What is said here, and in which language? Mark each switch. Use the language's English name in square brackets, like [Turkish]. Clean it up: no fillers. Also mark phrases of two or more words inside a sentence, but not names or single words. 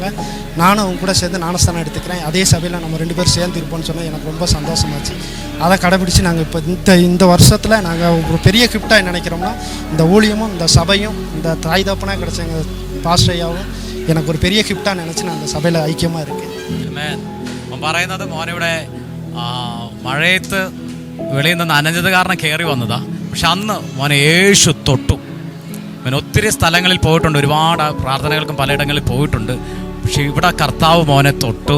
[Tamil] நானும் அவங்க கூட சேர்ந்து ஞானஸ்தானம் எடுத்துக்கிறேன், அதே சபையில் நம்ம 2 பேரும் சேர்ந்து இருப்போம்னு சொன்னால் எனக்கு ரொம்ப சந்தோஷமாச்சு. அதை கடைபிடிச்சு நாங்கள் இப்போ இந்த வருஷத்தில் நாங்கள் ஒரு பெரிய கிஃப்டாக நினைக்கிறோம்னா இந்த ஊழியமும் இந்த சபையும் இந்த தாய் தகப்பனாக கிடச்ச எங்கள் பாஸ்டர் ஐயாவும் எனக்கு ஒரு பெரிய கிஃப்டாக நினச்சி நான் அந்த சபையில் ஐக்கியமாக இருக்கேன். [Malayalam] പറയുന്നത് മോനിവിടെ മഴയത്ത് വെളിയിൽ നിന്ന് നനഞ്ഞത് കാരണം കയറി വന്നതാ. പക്ഷെ അന്ന് മോനെ യേശു തൊട്ടു. മോൻ ഒത്തിരി സ്ഥലങ്ങളിൽ പോയിട്ടുണ്ട്, ഒരുപാട് പ്രാർത്ഥനകൾക്കും പലയിടങ്ങളിൽ പോയിട്ടുണ്ട്. പക്ഷെ ഇവിടെ കർത്താവ് മോനെ തൊട്ടു.